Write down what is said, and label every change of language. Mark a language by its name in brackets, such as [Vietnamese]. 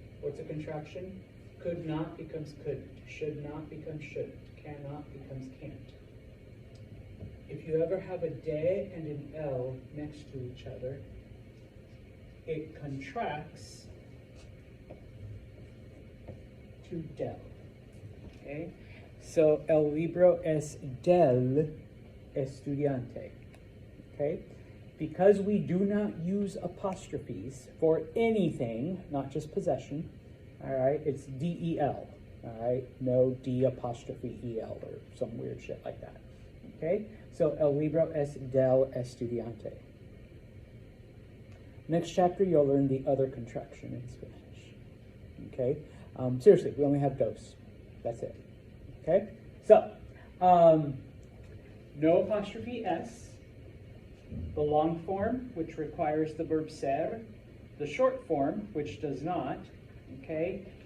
[English] What's a contraction? Could not becomes couldn't. Should not becomes shouldn't. Cannot becomes can't. If you ever have a de and an L next to each other, it contracts to del. Okay? [Spanish] So, el libro es del estudiante. [English] Okay? Because we do not use apostrophes for anything, not just possession, all right, it's D-E-L, all right? No D apostrophe E-L or some weird shit like that, okay? [Spanish] So, el libro es del estudiante. [English] Next chapter, you'll learn the other contraction in Spanish, okay? Seriously, we only have dos. That's it, okay? So, no apostrophe S. The long form, which requires the verb ser, the short form, which does not, okay?